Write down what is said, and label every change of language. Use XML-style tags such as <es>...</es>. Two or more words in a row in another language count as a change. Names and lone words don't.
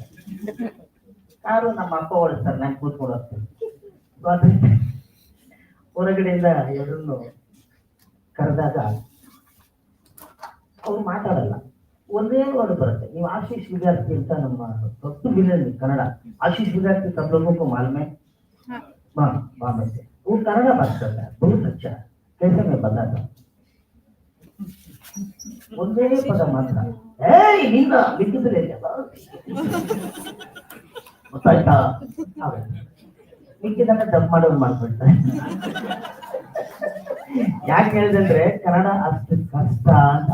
<kn>ಕಾರು ನಮ್ಮ ಅಪ್ಪ ಓಡಿಸ್ತಾರೆ, ನಾನು ಕೂತ್ಕೊಂಡು ಹೋಗ್ತೀನಿ. ಹೊರಗಡೆಯಿಂದ ಎಲ್ಲರನ್ನು ಕರೆದಾಗ ಅವ್ರು ಮಾತಾಡಲ್ಲ, ಒಂದೇ ವರ್ಡ್ ಬರುತ್ತೆ. ನೀವು ಆಶೀಶ್ ವಿದ್ಯಾರ್ಥಿ ಅಂತ ನಮ್ಮ ದೊಡ್ಡ ವಿಲನ್ ಕನ್ನಡ.</kn> <hi>ಆಶೀಶ್ ವಿದ್ಯಾರ್ಥಿ सब लोगों को मालूम है? मालूम है। वो कन्नड़ बात करता है, बहुत अच्छा। कैसे मैं बताता हूँ,</hi> <kn>ಒಂದೇ ಪದ ಮಾತ್ರ, ಏಯ್ ನಿಂದ ಲಿಖಿತದಲ್ಲಿ ಗೊತ್ತಾಯ್ತಾ? ಮಿಕ್ಕಿದನ್ನ ಡಬ್ ಮಾಡೋದು ಮಾಡ್ಬಿಡ್ತಾರೆ. ಯಾಕೆ ಹೇಳಿದ್ರೆ ಕನ್ನಡ ಅಷ್ಟು ಕಷ್ಟ ಅಂತ.</kn>